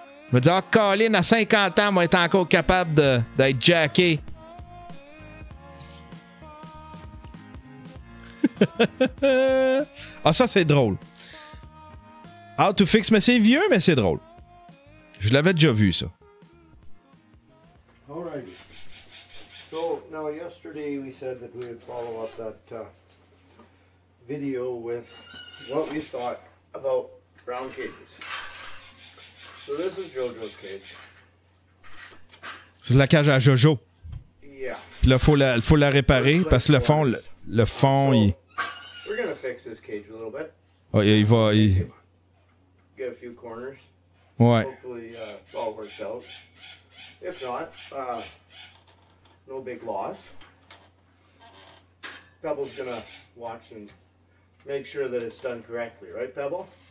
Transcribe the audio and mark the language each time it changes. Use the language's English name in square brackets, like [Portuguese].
[French] Je me dis, ah, Colin, à 50 ans, moi, être encore capable d'être jacké. Ah, ça, c'est drôle. [English] How to fix, [French] mais c'est vieux, mais c'est drôle. Je l'avais déjà vu, ça. [English] Alrighty. So, now yesterday we said that we would follow up that video with what we thought about brown cages. So this is Jojo's cage. [French] C'est la cage à Jojo. [English] Yeah. [French] Puis là, faut la réparer parce que le fond, il... [English] We're gonna fix this cage a little bit. [French] Oh, il va... [English] Get a few corners. [French] Ouais. [English] Hopefully it all works out. If not, no big loss. Pebble's gonna watch and make sure that it's done correctly, right, Pebble?